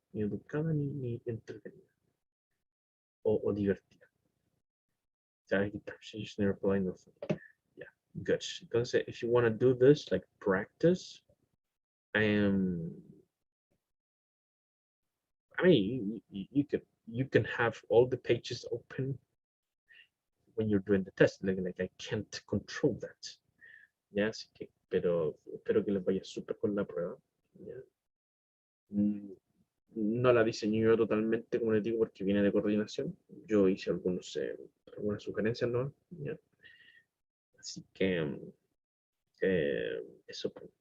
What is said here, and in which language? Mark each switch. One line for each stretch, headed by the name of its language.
Spanish: Ni educada ni entretenida. O divertida.
English: She's neither polite nor funny. Yeah, good. Entonces, if you want to do this, like practice, I mean, you can have all the pages open when you're doing the test. Like I can't control that.
Spanish: Ya, así que, pero espero que les vaya súper con la prueba. ¿Ya? No la diseñé yo totalmente, como les digo, porque viene de coordinación. Yo hice algunas sugerencias, ¿no? ¿Ya? Así que eso.